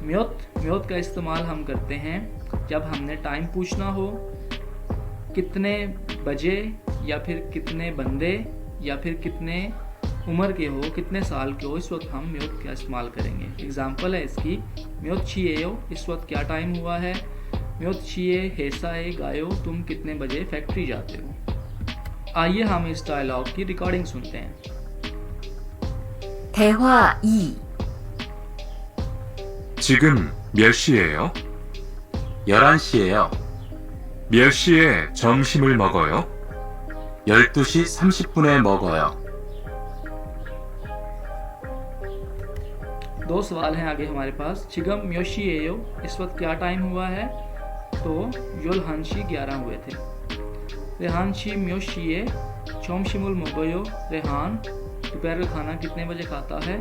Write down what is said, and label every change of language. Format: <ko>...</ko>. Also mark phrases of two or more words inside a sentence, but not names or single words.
<ur>میوت، میوت کا استعمال ہم کرتے ہیں جب ہم نے ٹائم پوچھنا ہو، کتنے بجے، یا پھر کتنے بندے، یا پھر کتنے عمر کے ہو، کتنے سال کے ہو، اس وقت ہم میوت کا استعمال کریں گے. ایگزیمپل ہے اس کی,</ur> <ko>몇 시예요,</ko> <ur>اس وقت کیا ٹائم ہوا ہے.</ur> <ko>몇 시에 회사에 가요,</ko> <ur>تم کتنے بجے فیکٹری جاتے ہو. آئیے ہم اس ڈائیلاگ کی ریکارڈنگ سنتے ہیں.</ur> <ko>대화 2. 지금 몇 시예요? 11시예요. 몇 시에 점심을 먹어요? 12시 30분에 먹어요.</ko> <ur>دو سوال ہیں آگے ہمارے پاس.</ur> <ko>지금 몇 시예요,</ko> <ur>اس وقت کیا ٹائم ہوا ہے، تو</ur> <ko>열한 시</ko> <ur>11 ہوئے تھے.</ur> <ko>레한 씨 몇 시에 점심을 먹어요,</ko> <ur>ریحان دوپہر کا کھانا کتنے بجے کھاتا ہے.</ur>